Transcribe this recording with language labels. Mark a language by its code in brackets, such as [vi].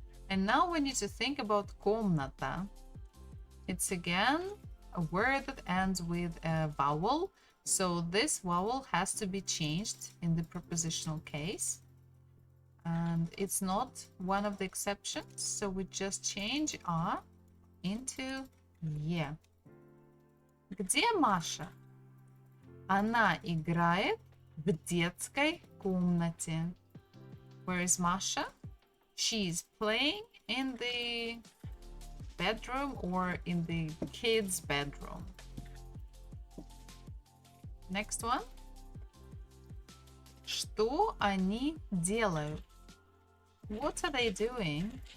[en] And now we need to think about комната. It's again a word that ends with a vowel. So this vowel has to be changed in the prepositional case. And it's not one of the exceptions. So we just change a into е. [ru] Где Маша? Она играет в детской комнате. [en] Where is Masha? She's playing in the bedroom or in the kids' bedroom. Next one. [ru] Что они делают? [en] What are they doing?